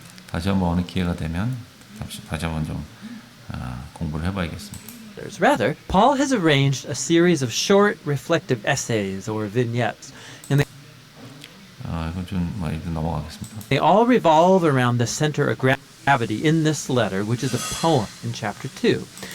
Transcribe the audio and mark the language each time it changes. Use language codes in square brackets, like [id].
[ko] 다시 한번 어느 기회가 되면 다시 한번 좀 공부를 해봐야겠습니다. [en] Rather, Paul has arranged a series of short reflective essays or vignettes, and [ko] 이건 좀 많이 넘어가겠습니다. [en] they all revolve around the center of gravity in this letter, which is a poem in chapter 2.